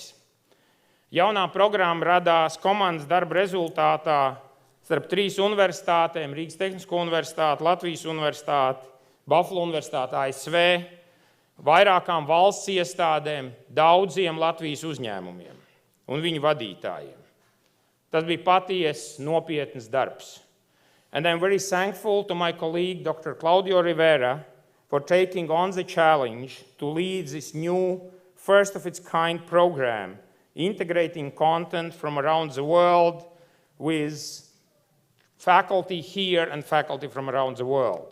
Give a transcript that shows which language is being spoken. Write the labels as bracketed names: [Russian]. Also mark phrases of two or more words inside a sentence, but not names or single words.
[Latvian] Jaunā programma radās komandas darba rezultātā starp 3 universitātēm, Rīgas Tehnisko Universitāti, Latvijas Universitāti, Buffalo Universitāti, ASV, vairākām valsts iestādēm, daudziem Latvijas uzņēmumiem un viņu vadītājiem. Tas bija patiesi nopietns darbs. [English] And I'm very thankful to my colleague, Dr. Claudio Rivera, for taking on the challenge to lead this new, first-of-its-kind program, integrating content from around the world with faculty here and faculty from around the world.